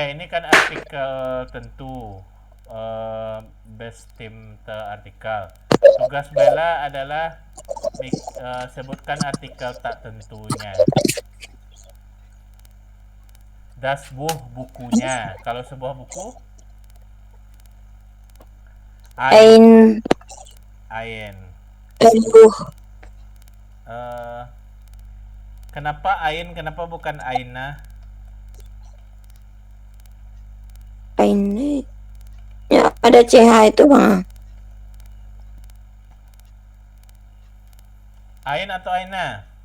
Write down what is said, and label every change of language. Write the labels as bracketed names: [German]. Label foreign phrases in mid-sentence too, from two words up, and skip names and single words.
[Indonesian] Ini kan artikel tentu, [German] bestimmte artikel. [Indonesian] Tugas Bella adalah sebutkan artikel tak tentunya. [German] Das Buch, [Indonesian] bukunya. Kalau sebuah buku, Ein ein. Buch. Eh, kenapa ein? Kenapa bukan aina? Ein. Ya, ada CH itu, Bang. Ain atau aina?